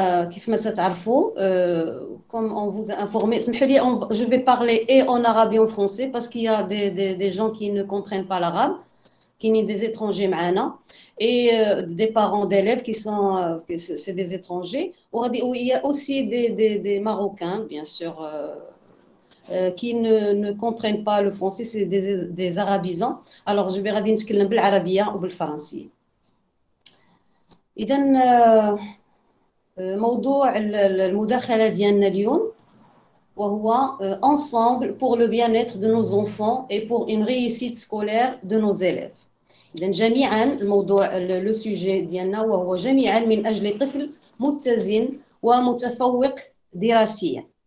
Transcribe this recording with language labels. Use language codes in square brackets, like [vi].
[ar] كيف ما تتعرفوا, [fr] comme on vous a informé, je vais parler et en arabe et en français parce qu'il y a des gens qui ne comprennent pas l'arabe, qui sont des étrangers معنا, et des parents d'élèves qui sont c'est des étrangers. Il y a aussi des Marocains, bien sûr, qui ne comprennent pas le français, c'est des arabisants. Alors je vais [ar] غادي نتكلم بالعربية وبالفرنسية. إذا موضوع المداخلة ديالنا اليوم وهو [fr] ensemble pour le bien-être de nos enfants et pour une réussite scolaire de nos élèves. [ar] إذا جميعا الموضوع لو سوجي ديالنا وهو جميعا من أجل طفل متزن ومتفوق دراسيا.